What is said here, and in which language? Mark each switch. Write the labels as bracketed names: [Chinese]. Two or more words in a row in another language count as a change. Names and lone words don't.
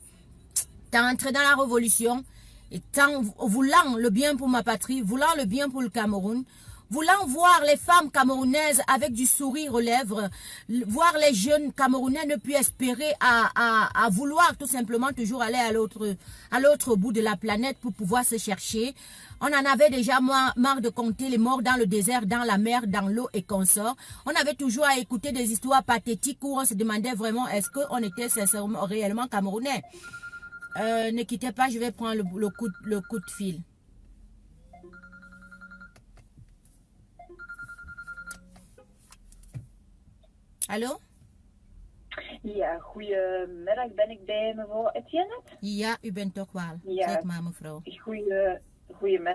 [French] Tant entrer dans la révolution, et tant voulant le bien pour ma patrie, voulant le bien pour le Cameroun, voulant voir les femmes camerounaises avec du sourire aux lèvres, voir les jeunes Camerounais ne plus espérer à vouloir tout simplement toujours aller à l'autre bout de la planète pour pouvoir se chercher. On en avait déjà marre de compter les morts dans le désert, dans la mer, dans l'eau et consorts. On avait toujours à écouter des histoires pathétiques où on se demandait vraiment est-ce qu'on était sincèrement, réellement Camerounais. Ne quittez pas, je vais prendre le coup de fil. [Dutch] Hallo? Ja, goedemiddag. Ben ik bij mevrouw Etienne? Ja, u bent toch wel. Ja. Zeg maar, mevrouw. Goedemiddag.